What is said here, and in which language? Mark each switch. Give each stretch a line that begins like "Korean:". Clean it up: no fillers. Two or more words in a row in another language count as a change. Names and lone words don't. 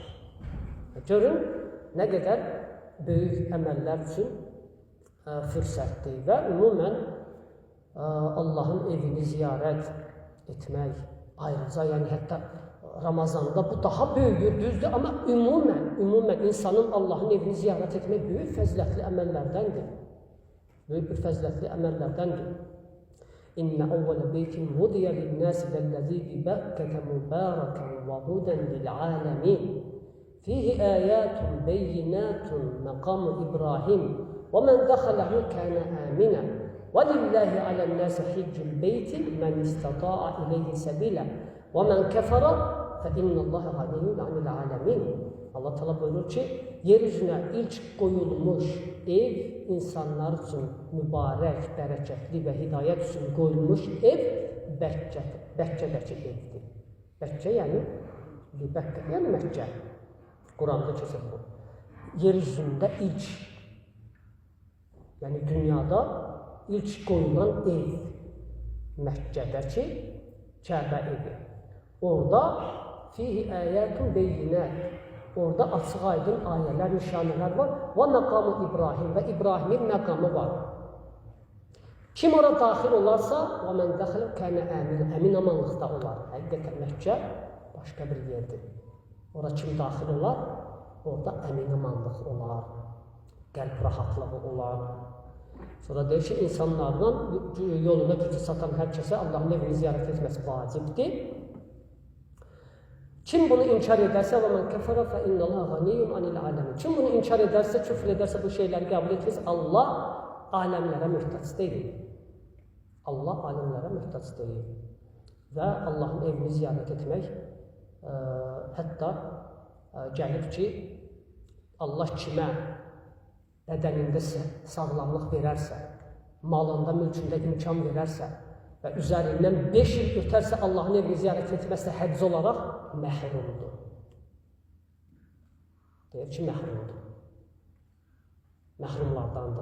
Azerbaijani: Görün, nə qədər böyük əməllər üçün fürsətdir və ümumən Allahın evini ziyarət etmək, ayrıca, yəni hətta Ramazanda bu daha böyüdür, düzdür, amma ümumən insanın Allahın evini ziyarət etmək böyük fəzilətli əməllərdəndir. Böyük bir fəzilətli əməllərdəndir.
Arabic: إن أول بيت وضع للناس للذي ببكة مباركا وهدى للعالمين. فيه آيات بينات مقام إبراهيم ومن دخله كان آمنا. ولله على الناس حج البيت من استطاع إليه سبيلا. ومن كفر فإن الله غني عن العالمين.
Turkish: Allah Teala buyurur ki, yeryüzüne ilk koyulmuş ev insanlar için mübarek, bereketli ve hidayet için koyulmuş ev Bekke'deki evdir. Bekke yani Mekke. Kur'an'da kesin bu. Yeryüzünde ilk, yani dünyada ilk koyulan ev Mekke'deki Kabe evi.
Arabic: Orada فيه آيات بينات.
Azerbaijani: Orada açıq aydın ayələr, nişanələr var. Və məqamı İbrahim və İbrahimin məqamı var. Kim ora daxil olarsa, və mən daxil kənə əmin amanlıqda olar. Həqiqətən Məkkə başqa bir yerdir. Ora kim daxil olar? Orada əmin amanlıq olar. Qəlb rahatlığı olar. Sonra deyir ki, insanlardan yoluna gücü satan hər kəsə Allahın evini ziyarət etməsi vacibdir.
Turkish: Kim bunu inkar ederse
Arabic: ومن كفر فإن الله غني عن العالمين.
Turkish: Kim bunu inkar ederse, küfür ederse, bu şeyleri kabul etmez, Allah alemlere muhtaç değil. Allah alemlere muhtaç değil. Ve Allah'ın evini ziyaret etmek
Azerbaijani: hatta gəlib ki, Allah kimə bədənində sağlamlıq verərsə, malında, mülkündə imkan verərsə və üzərindən 5 il ötərsə Allahın evini ziyarət etməsə həcc olaraq məhrumdur. Deyir ki, məhrumdur. Məhrumlardandır.